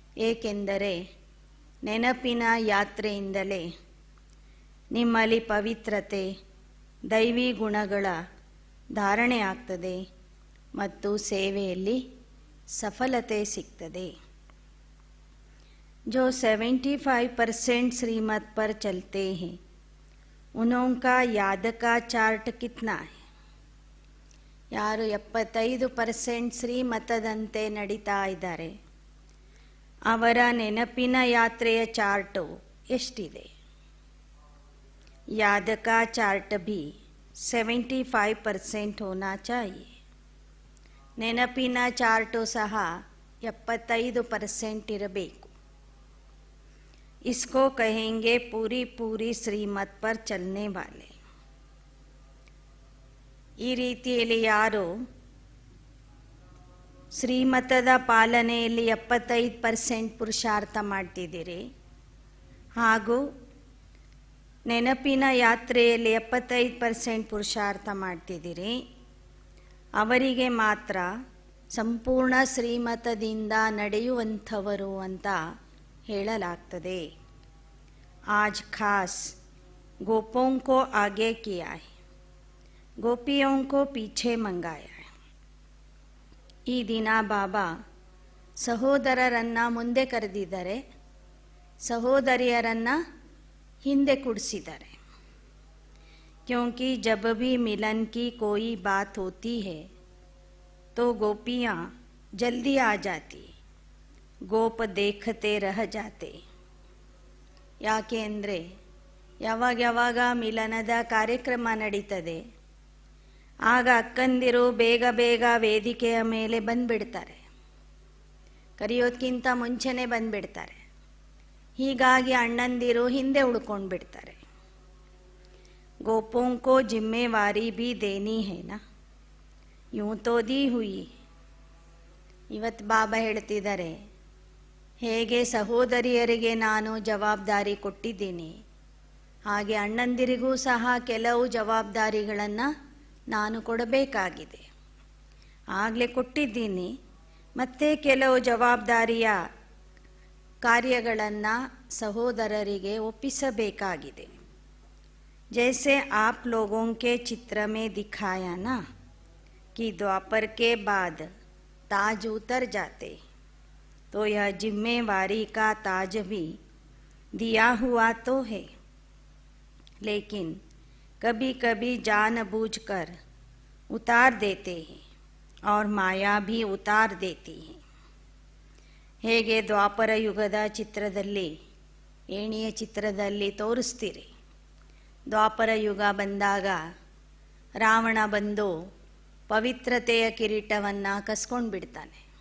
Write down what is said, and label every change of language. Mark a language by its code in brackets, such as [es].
[kn] ಏಕೆಂದರೆ ನೆನಪಿನ ಯಾತ್ರೆಯಿಂದಲೇ ನಿಮ್ಮಲ್ಲಿ ಪವಿತ್ರತೆ, ದೈವಿ ಗುಣಗಳ ಧಾರಣೆ ಆಗ್ತದೆ ಮತ್ತು ಸೇವೆಯಲ್ಲಿ ಸಫಲತೆ ಸಿಗ್ತದೆ. [hi] जो 75% श्रीमत पर चलते हैं, उनका याद का चार्ट कितना है? [kn] ಯಾರು 75% ಶ್ರೀಮತದಂತೆ ನಡೀತಾ ಇದ್ದಾರೆ, ಅವರ ನೆನಪಿನ ಯಾತ್ರೆಯ ಚಾರ್ಟು ಎಷ್ಟಿದೆ? [hi] याद का चार्ट भी 75% होना चाहिए. [kn] ನೆನಪಿನ ಚಾರ್ಟು ಸಹ 75% ಇರಬೇಕು. [hi] इसको कहेंगे पूरी पूरी श्रीमत पर चलने वाले. [kn] ಈ ರೀತಿಯಲ್ಲಿ ಯಾರು ಶ್ರೀಮತದ ಪಾಲನೆಯಲ್ಲಿ 75% ಪುರುಷಾರ್ಥ ಮಾಡ್ತಿದ್ದೀರಿ ಹಾಗೂ ನೆನಪಿನ ಯಾತ್ರೆಯಲ್ಲಿ 75% ಪುರುಷಾರ್ಥ ಮಾಡ್ತಿದ್ದೀರಿ, ಅವರಿಗೆ ಮಾತ್ರ ಸಂಪೂರ್ಣ ಶ್ರೀಮತದಿಂದ ನಡೆಯುವಂಥವರು ಅಂತ ಹೇಳಲಾಗ್ತದೆ. [hi] आज खास गोपों को आगे किया है, गोपियों को पीछे मंगाया है. [kn] ಈ ದಿನ ಬಾಬಾ ಸಹೋದರರನ್ನು ಮುಂದೆ ಕರೆದಿದ್ದಾರೆ, ಸಹೋದರಿಯರನ್ನು ಹಿಂದೆ ಕೂಡಿಸಿದ್ದಾರೆ. [hi] क्योंकि जब भी मिलन की कोई बात होती है तो गोपियाँ जल्दी आ जाती, गोप देखते रह जाते. [kn] ಯಾಕೆ ಅಂದರೆ ಯಾವಾಗ ಮಿಲನದ ಕಾರ್ಯಕ್ರಮ ನಡೀತದೆ ಆಗ ಅಕ್ಕಂದಿರು ಬೇಗ ಬೇಗ ವೇದಿಕೆಯ ಮೇಲೆ ಬಂದುಬಿಡ್ತಾರೆ, ಕರೆಯೋದಕ್ಕಿಂತ ಮುಂಚೆನೇ ಬಂದುಬಿಡ್ತಾರೆ. ಹೀಗಾಗಿ ಅಣ್ಣಂದಿರು ಹಿಂದೆ ಉಳ್ಕೊಂಡು ಬಿಡ್ತಾರೆ. [hi] गोपों को जिम्मेवारी भी देनी है ना, यूं तो दी हुई. [kn] ಇವತ್ತು ಬಾಬಾ ಹೇಳ್ತಿದ್ದಾರೆ, ಹೇಗೆ ಸಹೋದರಿಯರಿಗೆ ನಾನು ಜವಾಬ್ದಾರಿ ಕೊಟ್ಟಿದ್ದೀನಿ ಹಾಗೆ ಅಣ್ಣಂದಿರಿಗೂ ಸಹ ಕೆಲವು ಜವಾಬ್ದಾರಿಗಳನ್ನು ನಾನು ಕೊಡಬೇಕಾಗಿದೆ. ಆಗಲೇ ಕೊಟ್ಟಿದ್ದೀನಿ, ಮತ್ತೆ ಕೆಲವು ಜವಾಬ್ದಾರಿಯ ಕಾರ್ಯಗಳನ್ನು ಸಹೋದರರಿಗೆ ಒಪ್ಪಿಸಬೇಕಾಗಿದೆ. [hi] जैसे आप लोगों के चित्र में दिखाया ना कि द्वापर के बाद ताज उतर जाते, तो यह जिम्मेवारी का ताज भी दिया हुआ तो है, लेकिन कभी कभी जानबूझकर उतार देते हैं और माया भी उतार देती है. [kn] ಹೇಗೆ ದ್ವಾಪರ ಯುಗದ ಚಿತ್ರದಲ್ಲಿ, ಏಣಿಯ ಚಿತ್ರದಲ್ಲಿ ತೋರಿಸ್ತೀರಿ, ದ್ವಾಪರ ಯುಗ ಬಂದಾಗ ರಾವಣ ಬಂದು ಪವಿತ್ರತೆಯ ಕಿರೀಟವನ್ನು ಕಸ್ಕೊಂಡು ಬಿಡ್ತಾನೆ.